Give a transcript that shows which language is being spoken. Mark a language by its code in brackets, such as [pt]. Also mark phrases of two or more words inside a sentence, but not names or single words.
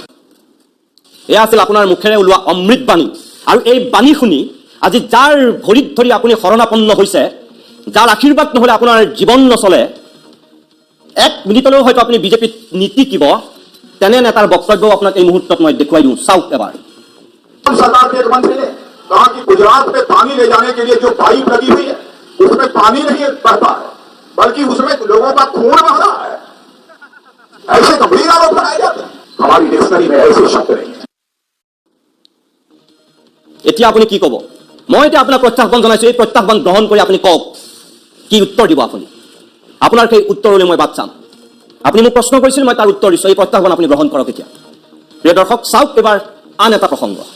[as] এয়া আছিল আপোনাৰ মুখেৰে ওলোৱা অমৃত বাণী আৰু এই বাণী শুনি আজি যাৰ ভৰিত ধৰি আপুনি শৰণাপন্ন হৈছে যাৰ আশীৰ্বাদ নহ'লে আপোনাৰ জীৱন নচলে এক মিনিটলৈও হয়তো আপুনি বিজেপিত নীতিকিব তেনে নেতাৰ বক্তব্য আপোনাক এই মুহূৰ্তত মই দেখুৱাই দিওঁ চাওক এবাৰ [hi] सरकार के एक मंत्री ने कहा कि गुजरात में पानी ले जाने के लिए जो पाइप लगी हुई है उसमें पानी नहीं बहता है बल्कि उसमें लोगों का खून बह रहा है ऐसे गंभीर आरोप लगाए जाते हैं हमारी डिक्शनरी में ऐसे शब्द नहीं है [as] এতিয়া আপুনি কি ক'ব মই এতিয়া আপোনাক প্ৰত্যাহ্বান জনাইছো এই প্ৰত্যাহ্বান গ্ৰহণ কৰি আপুনি কওক কি উত্তৰ দিব আপুনি আপোনাৰ সেই উত্তৰলৈ মই বাট চাম আপুনি মোক প্ৰশ্ন কৰিছিল মই তাৰ উত্তৰ দিছোঁ এই প্ৰত্যাহ্বান আপুনি গ্ৰহণ কৰক এতিয়া প্ৰিয় দৰ্শক চাওক এবাৰ আন এটা প্ৰসংগ